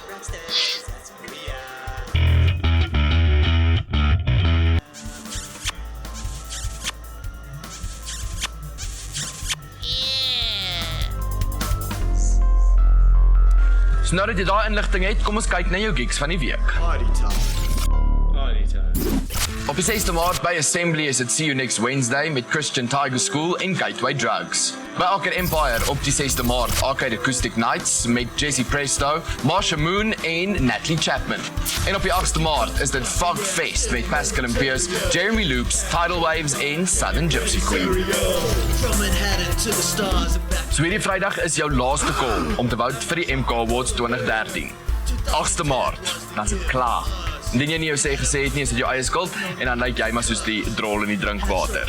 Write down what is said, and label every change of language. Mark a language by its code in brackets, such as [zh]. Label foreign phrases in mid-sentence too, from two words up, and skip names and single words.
[af] So nou dat jy daai inligting het, kom ons kyk na jou gigs van die week. Party time. Op die 6de Maart by Assembly is dit See You Next Wednesday met Christian Tiger School en Gateway Drugs. By Arcade Empire op die 6de Maart Arcade Acoustic Nights met Jesse Presto, Marsha Moon en Natalie Chapman. En op die 8de Maart is dit Fog Fest met Pascal and Pierce, Jeremy Loops, Tidal Waves en Southern Gypsy Queen. So hierdie Vrydag is jou laaste call om te vote vir die MK Awards 2013. 8de Maart, dan is dit klaar. Indien jy nie jou sê gesê het nie, is dit jou eie skuld en dan lyk jy maar soos die drol in die drinkwater.